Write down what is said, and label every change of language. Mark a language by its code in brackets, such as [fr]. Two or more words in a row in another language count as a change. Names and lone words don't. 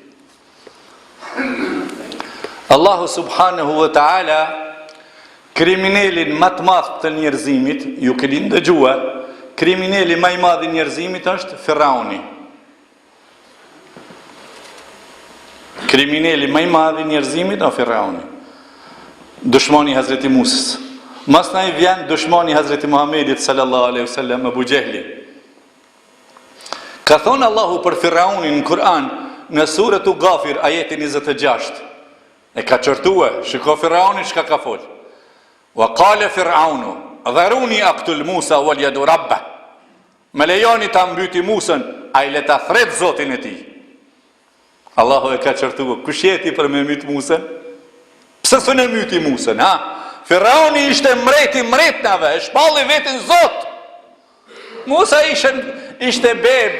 [ar] الله سبحانه وتعالى [sq] kriminalin më të madh të njerëzimit, ju keni dëgjuar, kriminali më i madh i njerëzimit është Firauni. Kriminali më i madh i njerëzimit është Firauni. Dushmani i Hazreti Musës. Masnai vjen dushmani i Hazreti Muhamedit [ar] صلى الله عليه وسلم, [sq] Abu Jehli. Ka thonë Allahu për Firaunin në Kur'an në suratu Ghafir ajetin 26. E ka çortue, shiko Firauni çka ka fol. [ar] وقال فرعون ذروني أقتل موسى وليدع ربه. [sq] Me lejoni ta mbyti Musën, ai le ta thret Zotin e tij. Allahu e ka çortue, kush jeti për me myt Musën? Pse s'e myti Musën, ha? Firauni ishte mreti mretnave, e shpalli vetin Zot. Musa ishte beb.